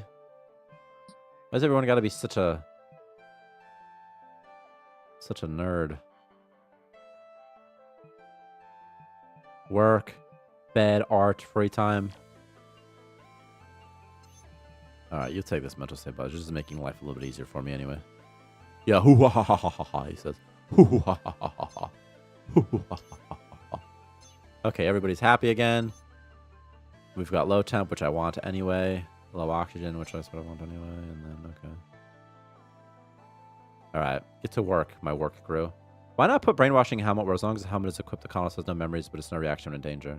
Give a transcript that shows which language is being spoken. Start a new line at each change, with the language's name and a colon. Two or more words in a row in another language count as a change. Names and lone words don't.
English: Why has everyone got to be such a nerd? Work, bed, art, free time. All right, you take this mental state, but just making life a little bit easier for me anyway. Yeah, hoo ha ha ha ha ha. He says, hoo ha ha ha ha ha. Hoo ha ha ha ha. Okay, everybody's happy again. We've got low temp, which I want anyway. Low oxygen, which is what I want anyway. And then, okay. All right, get to work, my work crew. Why not put brainwashing helmet where as long as the helmet is equipped, the colonist has no memories, but it's no reaction in danger?